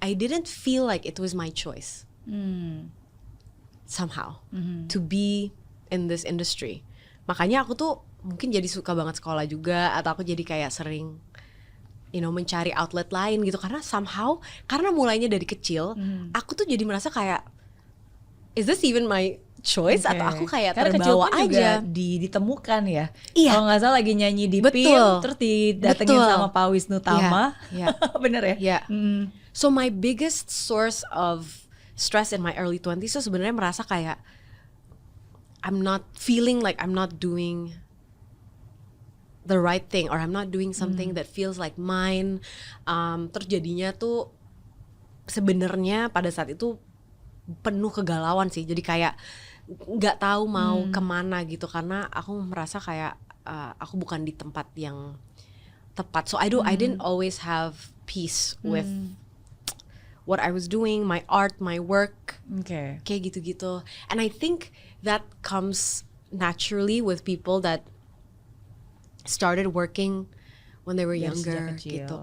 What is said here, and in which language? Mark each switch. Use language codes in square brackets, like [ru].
[en] I didn't feel like it was my choice somehow to be in this industry. [id] Makanya aku tuh mungkin jadi suka banget sekolah juga, atau aku jadi kayak sering mencari outlet lain gitu, karena [en] somehow, [id] karena mulainya dari kecil, aku tuh jadi merasa kayak [en] is this even my choice, [id] atau aku kayak karena terbawa aja ditemukan ya. Iya. Kalau nggak salah lagi nyanyi di PIM, terus didatengin sama Pak Wisnu Tama. Iya. Bener ya? Iya. [en] So my biggest source of stress in my early 20s [id] tuh sebenarnya merasa kayak [en] I'm not feeling like I'm not doing the right thing, or I'm not doing something that feels like mine. [id] Terus jadinya tuh sebenarnya pada saat itu penuh kegalauan sih. Jadi kayak nggak tahu mau kemana gitu, karena aku merasa kayak aku bukan di tempat yang tepat. [en] So I didn't always have peace with what I was doing, my art, my work, [id] kayak gitu-gitu. [en] And I think that comes naturally with people that started working when they were younger [id] gitu.